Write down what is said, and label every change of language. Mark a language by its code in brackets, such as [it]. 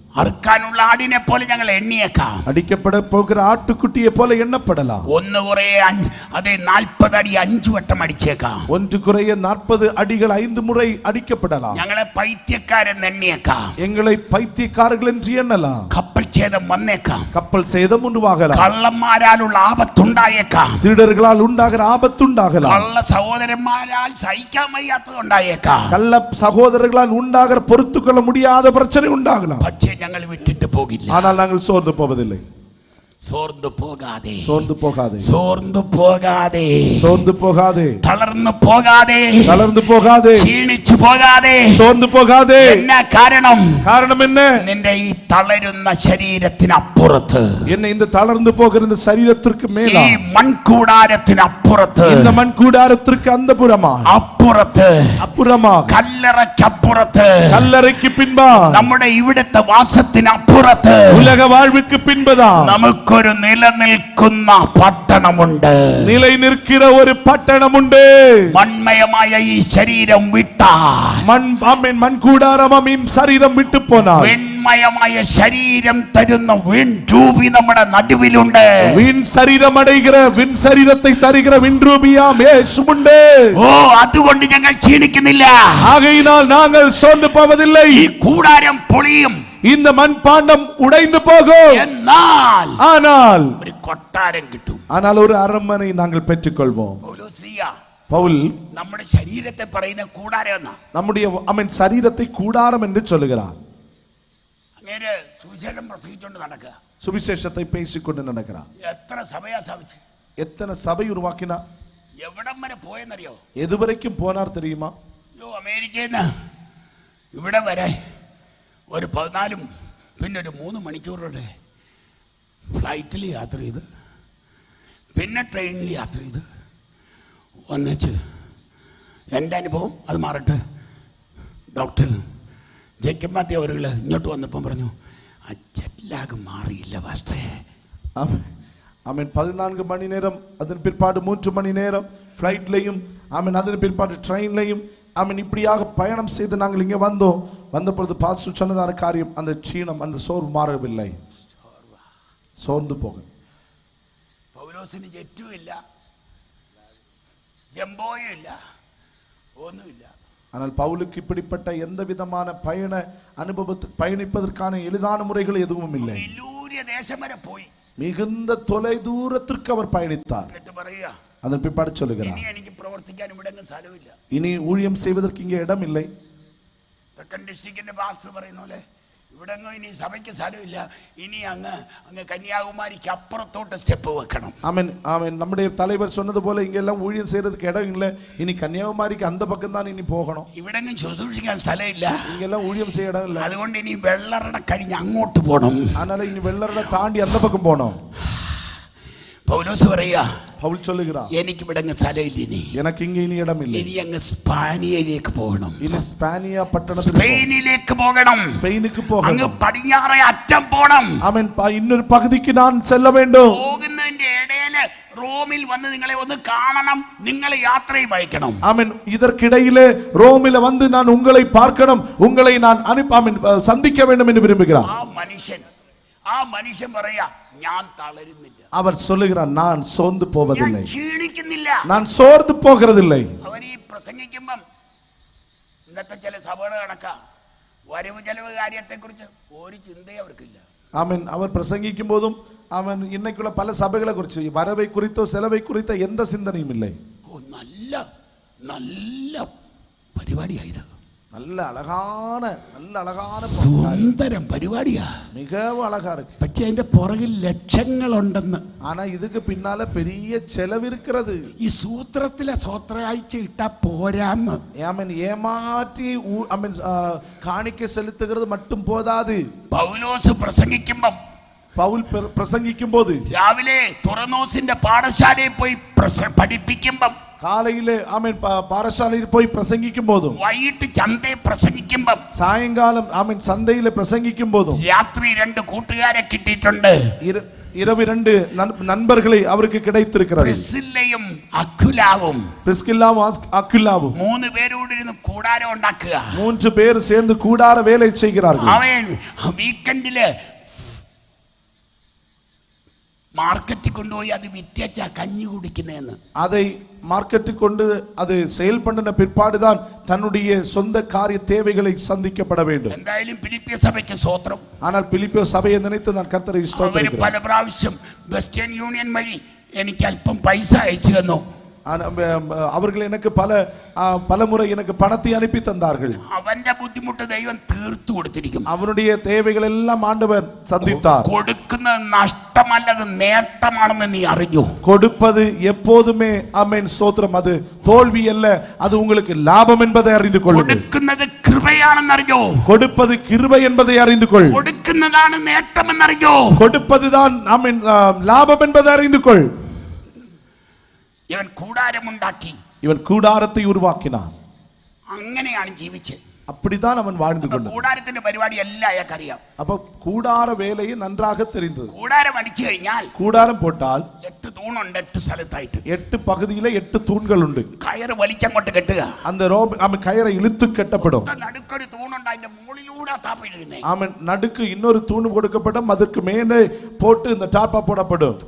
[ml] അറുക്കാനുള്ള ആടിനെ പോലെ ഞങ്ങൾ എണ്ണിയേക്കാം, [ta] அடிக்கப்பட போகிற ஆட்டுக்குட்டியை போல எண்ணப்படலாம். [ml] ഒന്ന് കുറേ അതേ 40 അടി 5 വട്ടം അടിച്ചേക്കാം, [ta] ஒன்று குறைய 40 அடிகள் 5 முறை அடிக்கப்படலாம். [ml] ഞങ്ങളെ പൈത്യക്കാരെന്ന് എണ്ണിയേക്കാം, [ta] எங்களை பைத்தியக்காரர்கள் என்று எண்ணலாம். [ml] കപ്പൽ ഛേദം വന്നേക്കാം, [ta] கப்பல் சேதம் உண்டாகலாம், [ml] കള്ളന്മാരാലുള്ള ആപത്തുണ്ടായേക്കാം, [ta] திருடர்களால் உண்டாகிற ஆபத்து உண்டாகலாம், [ml] കള്ള സഹോദരന്മാരാൽ സഹിക്കാൻ വയ്യാത്തത് ഉണ്ടായേക്കാം, [ta] கள்ள சகோதரர்களால் உண்டாகிற பொறுத்துக்கொள்ள முடியாத பிரச்சனை உண்டாகலாம். [ml] പക്ഷേ ഞങ്ങൾ വിട്ടിട്ട് പോകില്ല. [ta] ஆனால் நாங்கள் சோர்ந்து போவதில்லை. [ml] സോർന്നു പോകാതെ, [ta] சோர்ந்து போகாதே, [ml] സോർന്നു പോകാതെ, [ta] சோர்ந்து போகாதே, [ml] തളർന്നു പോകാതെ, [ta] தளர்ந்து போகாதே, [ml] ക്ഷീണിച്ചു പോകാതെ. [ta] சோர்ந்து போகாதே. [ml] എന്നാ കാരണം? [ta] காரணம் என்ன? [ml] നിന്റെ ഈ തളരുന്ന ശരീരത്തിനപ്പുറത്ത്, [ta] என்ன இந்த தளர்ந்து போகிற இந்த சரீரத்திற்கு மேல, [ml] ഈ മൺകൂടാരത്തിനപ്പുറത്ത്, [ta] இந்த மண் கூடாரத்திற்கு அந்த புறமா, [ml] അപ്പുറത്ത്, [ta] அப்புறமா, [ml] കല്ലറയ്ക്കപ്പുറത്ത്, [ta] கல்லறைக்கு பின்பா, [ml] നമ്മുടെ ഇവിടുത്തെ വാസത്തിനപ്പുറത്ത് [ta] உலக வாழ்வுக்கு பின்பதான் [ml] നമുക്കൊരു നിലനിൽക്കുന്ന പട്ടണമുണ്ട്. [ta] நிலை நிற்கிற ஒரு பட்டணம் உண்டு. [ml] മൺമയമായ ഈ ശരീരം വിട്ടാൽ, [ta] மண் கூடாரமாம் சரீரம் விட்டு போனால், [ml] വെണ്മയമായ ശരീരം തരുന്ന വിൺരൂപി നമ്മുടെ നടുവിലുണ്ട്. [ta] விண் சரீரம் அடைகிற விண் சரீரத்தை தருகிற விண்ரூபியாம் இயேசுவுண்டு. [ml] ഓ, അതുകൊണ്ട് ഞങ്ങൾ ക്ഷീണിക്കുന്നില്ല. [ta] ஆகையினால் நாங்கள் சோர்ந்து போவதில்லை. [ml] ഈ കൂടാരം പൊളിയും, [ta] இந்த மண்பாண்டம் உடைந்து போகும், [ml] എന്നാൽ [ta] ஆனால் [ml] ഒരു കൊട്ടാരം കിട്ടും. [ta] ஆனால் ஒரு அரண்மனை நாங்கள் பெற்றுக்கொள்வோம். [ml] പൗലോസ്ലീഹ [ta] பவுல் [ml] നമ്മുടെ ശരീരത്തെ പറയുന്ന കൂടാരം എന്നാ. [ta] நம்முடைய சரீரத்தை கூடாரம் என்று சொல்லுகிறார். [ml] അങ്ങേര് സുവിശേഷം പ്രസംഗിച്ചുകൊണ്ട് നടക്കുക, [ta] சுவிசேஷத்தை பேசிக்கொண்டு நடக்கிறார். [ml] എത്ര സഭയാ സ്ഥാപിച്ച്, [ta] எத்தனை சபை உருவாக்கினா, [ml] എവിടം വരെ പോയെന്നറിയോ? [ta] எதுவரைக்கும் போனார் தெரியுமா? [ml] അമേരിക്കയിൽ നിന്ന് ഇവിടെ വരെ ഒരു 14 പിന്നെ ഒരു 3 മണിക്കൂറുടെ ഫ്ലൈറ്റിൽ യാത്ര ചെയ്ത്, പിന്നെ ട്രെയിനിൽ യാത്ര ചെയ്ത് വന്നേച്ച് എൻ്റെ അനുഭവം അത് മാറട്ടെ. ഡോക്ടർ ജേക്കബ് മാത്യു അവരുകൾ ഇങ്ങോട്ട് വന്നപ്പം പറഞ്ഞു, ആ ജെറ്റ് ലാഗ് മാറിയില്ല പാസ്റ്റേ. [ta] ஆமென். 14 மணி நேரம், அதன் பிற்பாடு 3 மணி நேரம் ஃப்ளைட்லையும், ஆமென், அதன் பிற்பாடு ட்ரெயின்லையும், ஆமென், இப்படியாக பயணம் செய்து நாங்கள் இங்கே வந்தோம். வந்த பொழுது பாஸ்டர் சொன்னதான காரியம், அந்த ക്ഷീണം, அந்த சோர்வு மாறவில்லை. சோர்ந்து போக [ml] പൗലോസിന് ജെറ്റും ഇല്ല, ജംബോയും ഇല്ല, ഒന്നുമില്ല. [ta] ஆனால் பவுலுக்கு இப்படிப்பட்ட எந்த விதமான பயண அனுபவத்தை பயணிப்பதற்கான எளிதான முறைகள் எதுவும் இல்லை. [ml] വിദൂര ദേശം വരെ പോയി, [ta] மிகுந்த தொலை தூரத்திற்கு அவர் பயணித்தார். [ml] എന്നിട്ട് പറയുക, [ta] அதன் பிற்பாடு சொல்லுகிறார், [ml] ഇനി എനിക്ക് പ്രവർത്തിക്കാൻ ഇവിടെ സ്ഥലമില്ല. [ta] இனி ஊழியம் செய்வதற்கு இங்கே இடம் இல்லை. [ml] തെക്കൻ ഡിസ്ട്രിക്റ്റിന്റെ പാസ്റ്റർ പറയുന്ന പോലെ ഇവിടെ ഇനി സഭയ്ക്ക് സ്ഥലമില്ല, ഇനി അങ്ങ് കന്യാകുമാരിക്ക് അപ്പുറത്തോട്ട് സ്റ്റെപ്പ് വെക്കണം. [ta] ஆமென், ஆமென். நம்முடைய தலைவர் சொன்னது போல இங்க எல்லாம் ஊழியம் செய்யறதுக்கு இடம் இல்லை, இனி கன்னியாகுமரிக்கு அந்த பக்கம் தான் இனி போகணும். [ml] ഇവിടെ ശുശ്രൂഷിക്കാൻ സ്ഥലമില്ല, [ta] இங்க எல்லாம் ஊழியம் செய்ய இடம் இல்லை. [ml] അതുകൊണ്ട് ഇനി വെള്ളറട കഴിഞ്ഞ് അങ്ങോട്ട് പോകണം. [ta] அதனால இனி வெள்ளரட தாண்டி அந்த பக்கம் போனோம். [ml] പൗലോസ് പറയാ, [ta] பவுல் சொல்லுகிறார், [ml] എനിക്ക് ഇവിടെ സ്ഥലമില്ല, ഇനി [ta] எனக்கு இங்க இனி இடம் இல்லை, [ml] ഇനി അങ്ങ് സ്പാനിയയിലേക്ക് പോകണം, [ta] இனி ஸ்பானியா பட்டணத்துக்கு, [ml] സ്പെയിനിലേക്ക് പോകണം, [ta] ஸ்பெயினுக்கு [ml] അങ്ങ് [ta] போகணும். [ml] പടിഞ്ഞാറേ അറ്റം പോകണം. [ta] ஆமென். இன்னொரு பகுதிக்கு நான் செல்ல வேண்டும். [ml] പോകുന്നതിന്റെ ഇടയില് റോമിൽ വന്ന് നിങ്ങളെ ഒന്ന് കാണണം, നിങ്ങളെ യാത്രയും അയക്കണം. [ta] ஆமென். இதற்கிடையிலே ரோமில வந்து நான் உங்களை பார்க்கணும், உங்களை நான் சந்திக்க வேண்டும் என்று விரும்புகிறார். [ml] ആ മനുഷ്യൻ പറയാ, ഞാൻ തളരുന്നില്ല. [ta] அவர் சொல்லுகிறார், நான் சோர்ந்து போவதில்லை, [ml] ക്ഷീണിക്കുന്നില്ല, [ta] நான் சோர்ந்து போகிறதில்லை. [ml] അവൻ ഈ പ്രസംഗിക്കുമ്പം ഇന്നത്തെ ചില സഭകൾ കണക്കാ, വരവ് ചെലവ് കാര്യത്തെ കുറിച്ച് ഒരു ചിന്തയും അവർക്കില്ല. [ta] ஆமென். அவர் பிரசங்கிக்கும் போதும் அவன் இன்னைக்குள்ள பல சபைகளை குறித்து வரவை குறித்தோ செலவை குறித்த எந்த சிந்தனையும் இல்லை. [ml] നല്ല നല്ല പരിപാടിയായത്, [ta] நல்ல அழகான [ml] സുന്ദരം പരിപാടിയാ, [ta] மிகவும் அழகா இருக்கு. [ml] പക്ഷെ അതിന്റെ പുറകിൽ ലക്ഷങ്ങളുണ്ടെന്ന്. [ta] ஆனா இதுக்கு பின்னால பெரிய செலவு இருக்கிறது. [ml] ഈ സൂത്രത്തിലെ സ്വത്രാഴ്ച ഇട്ടാ പോരാന്ന്. [ta] ஆமென். ஏமாற்றி காணிக்கை செலுத்துகிறது மட்டும் போதாது. [ml] പൗലോസ് പ്രസംഗിക്കുമ്പം, [ta] പൗൽ പ്രസംഗിക്കും പോത്, [ml] രാവിലെ തുറന്നോസിന്റെ പാഠശാലയിൽ പോയി പഠിപ്പിക്കുമ്പം, [ta] காலையிலே ஆமென் பாடசாலையில் போய் பிரசங்கிக்கும் போதும், [ml] വൈകിട്ട് ചന്തയിൽ പ്രസംഗിക്കുമ്പം, [ta] சாயங்காலம் ஆமென் சந்தையிலே பிரசங்கிக்கும் போதும், [ml] രാത്രി 2 കൂട്ടുകാരെ കിട്ടിയിട്ടുണ്ട്, [ta] இரவு 2 நண்பர்களை அவருக்கு கிடைத்திருக்கிறது. [ml] പ്രിസ്കില്ലയും അക്വിലാവും, [ta] பிரிஸ்கில்லாவும் அக்விலாவும் [ml] 3 പേരോട് ഇരുന്ന് കൂടാരം ഉണ്ടാക്കുക. [ta] 3 பேர் சேர்ந்து கூடார வேலை செய்கிறார்கள். [ml] അവൻ വീക്കെൻഡില് മാർക്കറ്റിൽ കൊണ്ടുപോയി അത് വിറ്റച്ച കഞ്ഞി കുടിക്കുന്നതെന്ന്. [ta] அதை மார்க்கெட்டுக்கு கொண்டு அது சேல் பண்ணின பிற்பாடுதான் தன்னுடைய சொந்த காரிய தேவைகளை சந்திக்கப்பட வேண்டும். [ml] എന്തായാലും ഫിലിപ്പിയ സഭയ്ക്ക് സ്തോത്രം. [ta] ஆனால் பிலிப்பிய സഭയെ நினைத்து நான் கர்த்தரை ஸ்தோத்திரிக்கிறேன். [ml] പല പ്രാവശ്യം വെസ്റ്റേൺ യൂണിയൻ വഴി എനിക്ക് അല്പം പൈസ അയച്ചു തന്നു. [ta] அவர்கள் எனக்கு பல முறை எனக்கு பணத்தை அனுப்பி தந்தார்கள். [ml] അവന്റെ ബുദ്ധിമുട്ട് ദൈവം തീർത്തു കൊടുത്തിരിക്കും. [ta] அவனுடைய தேவைகள் எல்லாம் ஆண்டவர் சந்தித்தார். [ml] കൊടുക്കുന്നത് നഷ്ടമല്ലത് നേട്ടമാണെന്ന് നീ അറിഞ്ഞു. [ta] கொடுப்பது எப்போதுமே ஆமென் ஸ்தோத்திரம், அது தோல்வி அல்ல, அது உங்களுக்கு லாபம் என்பதை அறிந்து கொள்ளுங்கள். [ml] കൊടുക്കുന്നത് കൃപയാണെന്ന് അറിഞ്ഞോ. [ta] கொடுப்பது கிருபை என்பதை அறிந்து கொள். [ml] കൊടുക്കുന്നതാണ് നേട്ടമെന്ന് അറിഞ്ഞോ. [ta] கொடுப்பதுதான் ஆமென் லாபம் என்பதை அறிந்து கொள். [ml] ഇവൻ കൂടാരമുണ്ടാക്കി, [ta] இவன் கூடாரத்தை உருவாக்கினான். [ml] അങ്ങനെയാണ് ജീവിച്ചത്. [ta] அப்படித்தான் அவன் வாழ்ந்து கொண்டான். [ml] കൂടാരത്തിന്റെ പരിപാടി എല്ലാം അയാൾക്ക് അറിയാം. [ta] அப்ப கூடார வேலையை நன்றாக தெரிந்தது. [ml] കൂടാരം അടിച്ചു കഴിഞ്ഞാൽ, [ta] கூடாரம் போட்டால் [ml] 8 തൂണുണ്ട് 8 സ്ഥലത്തായിട്ട്. [ta] 8 பகுதியில 8 தூண்கள் உண்டு. [ml] കയറ് വലിച്ചങ്ങോട്ട് കെട്ടുക. [ta] அந்த கயிறை இழுத்து கட்டப்படும். [ml] നടുക്കൊരു തൂണുണ്ട്, അതിന്റെ മുകളിലൂടെ താപ്പിടുന്നേ. [ta] ஆமென். நடுக்கு இன்னொரு தூண் கொடுக்கப்படும், அதற்கு மேலே போட்டு இந்த டாப்பா போடப்படும்.